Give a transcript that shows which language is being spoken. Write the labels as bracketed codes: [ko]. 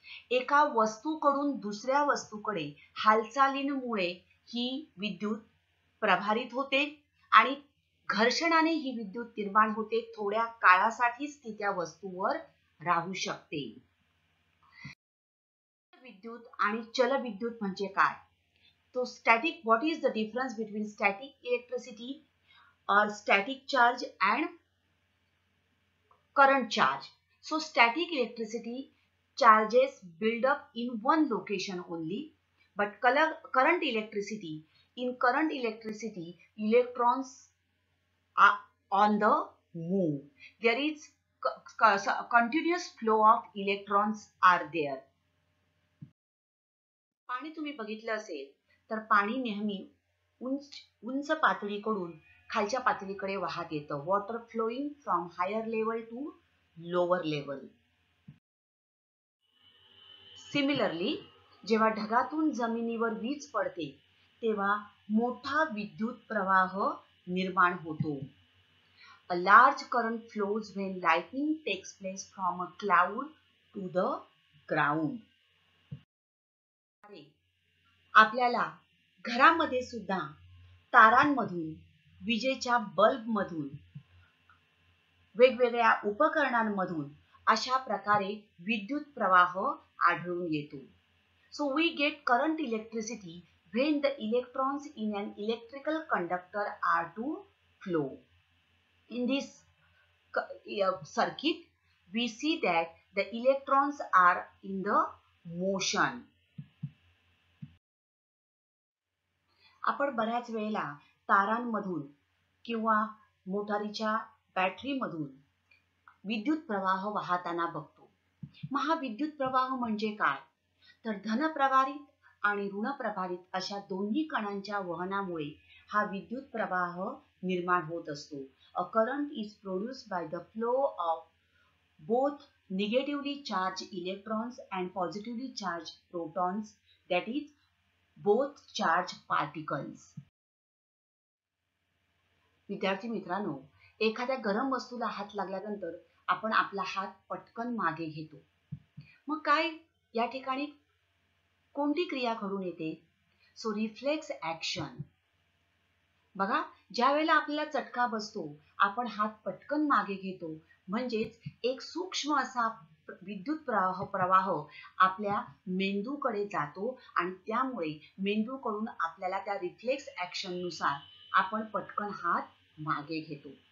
[mr] एका वस्तूकडून दुसऱ्या वस्तूकडे हालचालींमुळे ही विद्युत प्रभारित होते आणि घर्षणाने ही विद्युत निर्माण होते, थोड्या काळासाठीच ती त्या वस्तूवर राहू शकते। विद्युत आणि चल विद्युत म्हणजे काय? तो [en] Static, what is the difference between static electricity or static charge and current charge? So static electricity charges build up in one location only, but current electricity, in current electricity, electrons are on the move. There is continuous flow of electrons are there. [mr] पाणी तुम्ही बघितलं असेल तर पाणी नेहमी उंच उंच पातळीकडून खालच्या पातळीकडे वाहत येतं. [en] Water flowing from higher level to lower level. [mr] Similarly जेव्हा ढगातून जमिनीवर वीज पडते तेव्हा मोठा विद्युत प्रवाह निर्माण होतो. [en] A large current flows when lightning takes place from a cloud to the ground. [mr] आपल्याला घरामध्ये सुद्धा तारांमधून, विजेच्या बल्बमधून, वेगवेगळ्या उपकरणांमधून अशा प्रकारे विद्युत प्रवाह आढळून येतो. [en] So we get current electricity when the electrons in an electrical conductor are to flow. In this circuit, we see that the electrons are in the motion. [mr] आपण बऱ्याच वेळेला तारांमधून किंवा मोटारीच्या बॅटरीमधून विद्युत प्रवाह वाहताना बघतो. मग हा विद्युत प्रवाह म्हणजे काय? तर धनप्रभारित आणि ऋणप्रभारित अशा दोन्ही कणांच्या वहनामुळे हा विद्युत प्रवाह निर्माण होत असतो. [en] A current is produced by the flow of both negatively charged electrons and positively charged protons, that is both charged particles. [mr] विद्यार्थी मित्रांनो, एखाद्या गरम वस्तूला हात लागल्यानंतर आपण आपला हात पटकन मागे घेतो. मग काय या ठिकाणी कोणती क्रिया घडून येते? So reflex action. बघा, ज्या वेळेला आपल्याला चटका बसतो आपण हात पटकन मागे घेतो, म्हणजेच एक सूक्ष्म असा विद्युत प्रवाह आपल्या मेंदूकडे जातो आणि त्यामुळे मेंदूकडून आपल्याला त्या रिफ्लेक्स ऍक्शन नुसार आपण पटकन हात मागे घेतो.